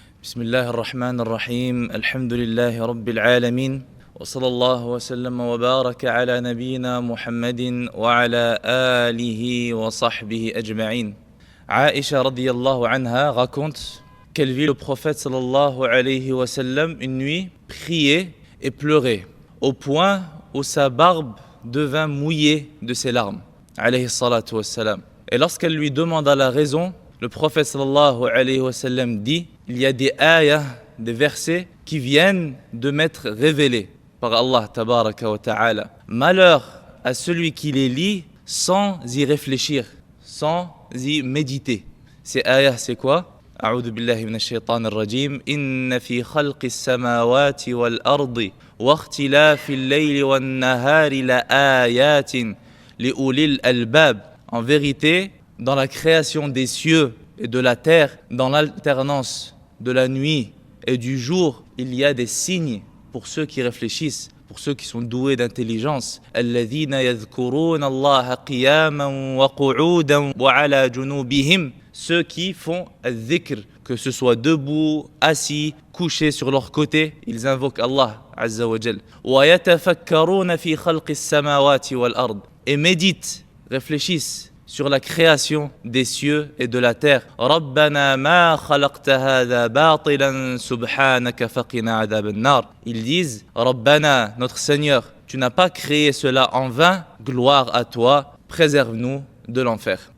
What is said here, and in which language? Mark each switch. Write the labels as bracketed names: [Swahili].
[Arabic] بسم الله الرحمن الرحيم الحمد لله رب العالمين وصلى الله وسلم وبارك على نبينا محمد وعلى آله وصحبه أجمعين. [French] Aïcha [Arabic] radiyallahu anha [French] raconte qu'elle vit le prophète [Arabic] sallallahu alayhi wa sallam [French] une nuit prier et pleurer au point où sa barbe devint mouillée de ses larmes [Arabic] alayhi salatu wassalam. [French] Et lorsqu'elle lui demanda la raison, le prophète [Arabic] sallallahu alayhi wa sallam [French] dit: il y a des ayahs, des versets qui viennent de m'être révélés par Allah [Arabic] tabaraka wa ta'ala. [French] Malheur à celui qui les lit sans y réfléchir, sans y méditer. Ces ayahs, c'est quoi? [Arabic] أعوذ بالله من الشيطان الرجيم إن في خلق السماوات والأرض واختلاف الليل والنهار لآيات لأولي الألباب. [French] En vérité, dans la création des cieux et de la terre, dans l'alternance de la nuit et du jour, il y a des signes pour ceux qui réfléchissent, pour ceux qui sont doués d'intelligence. [Arabic] الذين يذكرون الله قياما وقعودا وعلى جنوبهم. [French] Ceux qui font al-dhikr, que ce soit debout, assis, couchés sur leur côté, ils invoquent Allah [Arabic] Azza wa Jal. ويتفكرون في خلق السماوات والأرض. [French] Et méditent, réfléchissent sur la création des cieux et de la terre. [Arabic] رَبَّنَا مَا خَلَقْتَ هَذَا بَاطِلًا سُبْحَانَكَ فَقِنَا عَذَابَ النَّارِ. [French] Ils disent: Rabbana, notre Seigneur, tu n'as pas créé cela en vain, gloire à toi, préserve-nous de l'enfer.